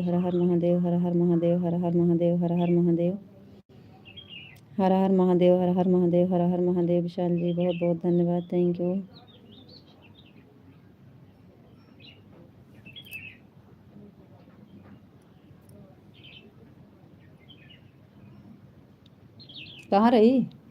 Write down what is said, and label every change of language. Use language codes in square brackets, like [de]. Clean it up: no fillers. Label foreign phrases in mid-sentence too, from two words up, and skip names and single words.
[hi] हर हर महादेव, हर हर महादेव, हर हर महादेव, हर हर महादेव, हर हर महादेव, हर हर महादेव, हर हर महादेव। विशाल जी बहुत बहुत धन्यवाद, [en] thank you. [hi] कहाँ रही?